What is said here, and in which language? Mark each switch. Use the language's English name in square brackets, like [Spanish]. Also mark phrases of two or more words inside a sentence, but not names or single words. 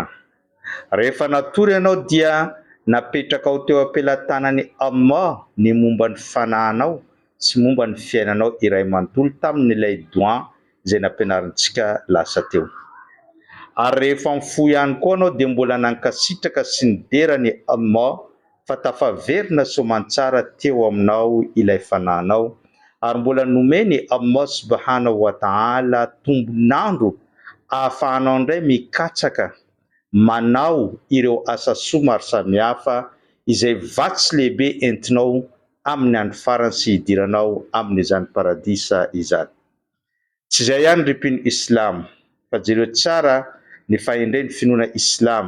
[Malagasy] Rehefa natory ianao dia napetraka ao teo ampelantanan'ny Allah ny momba ny fanahinao sy momba ny fiainanao iray manontolo tamin'ilay doa izay nampianarintsika lasa teo. Ary rehefa mifoha ihany koa anao dia mbola nankasitraka sy niderany Allah fa tafaverina soamantsara teo aminao ilay fanahinao, ary mbola nomeny [Arabic] الله سبحانه وتعالى [Malagasy] tombonandro ahafahanao indray mikatsaka manao ireo asa soa maro samihafa izay vatsy lehibe entinao amin'ny andro farany sy hidiranao amin'izany paradisa izany. Tsy izay ihany ry mpino Islam, fa jereo tsara ny fahendren'ny finoana Islam.